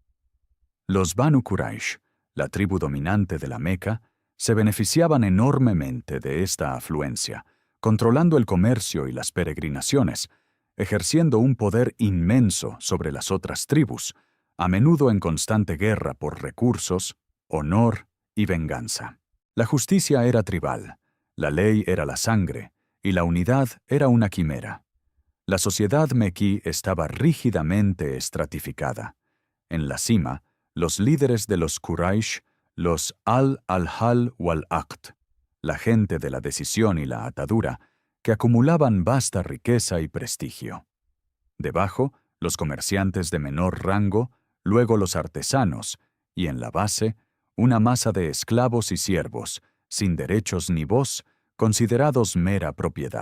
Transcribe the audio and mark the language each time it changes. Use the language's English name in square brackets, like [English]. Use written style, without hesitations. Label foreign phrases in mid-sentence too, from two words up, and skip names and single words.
[Spanish] Los Banu Quraysh, la tribu dominante de la Meca, se beneficiaban enormemente de esta afluencia, controlando el comercio y las peregrinaciones, ejerciendo un poder inmenso sobre las otras tribus, a menudo en constante guerra por recursos, honor y venganza. La justicia era tribal, la ley era la sangre, y la unidad era una quimera. La sociedad mequí estaba rígidamente estratificada. En la cima, los líderes de los Quraysh, los [Arabic] الحل والعقد, [Spanish] la gente de la decisión y la atadura, que acumulaban vasta riqueza y prestigio. Debajo, los comerciantes de menor rango, luego los artesanos, y en la base, una masa de esclavos y siervos, sin derechos ni voz, considerados mera propiedad.